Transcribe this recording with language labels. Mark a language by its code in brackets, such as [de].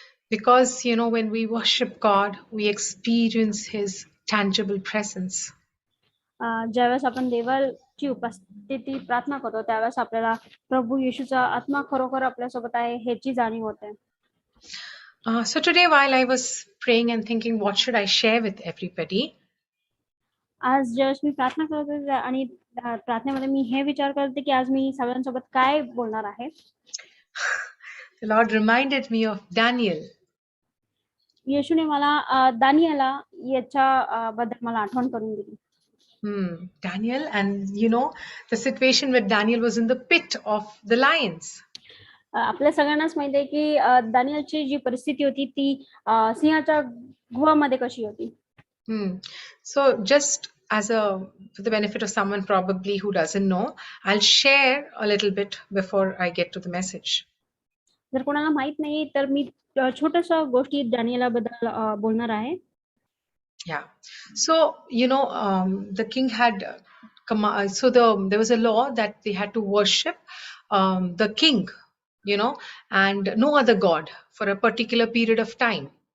[en] Because, when we worship God, we experience His tangible presence. [mr] ज्यावेळेस आपण देवाची उपस्थिती प्रार्थना करतो त्यावेळेस आपल्याला प्रभू येशूचा आत्मा खरोखर आपल्यासोबत आहे ह्याची जाणीव होते. [en] So today, while I was praying and thinking, what should I share with everybody? [mr] आज ज्यावेळेस मी प्रार्थना करत होते आणि प्रार्थनेमध्ये मी हे विचार करत होते की आज मी सगळ्यांसोबत काय बोलणार आहे. [en] The Lord reminded me of Daniel. [mr] येशूने मला दानियेला याच्या बद्दल मला आठवण करून दिली. [en] Daniel, and the situation with Daniel was in the pit of the lions. [mr] आपल्या सगळ्यांनाच माहिती आहे की दानियलची जी परिस्थिती होती ती सिंहाच्या गुहामध्ये कशी होती. [en] So just for the benefit of someone probably who doesn't know, I'll share a little bit before I get to the message. [mr] जर कोणाला माहित नाही तर मी छोट्याशा गोष्टी दानियेला बद्दल बोलणार आहे. [en] Yeah. So, the king had there was a law that they had to worship the king, and no other god for a particular period of time.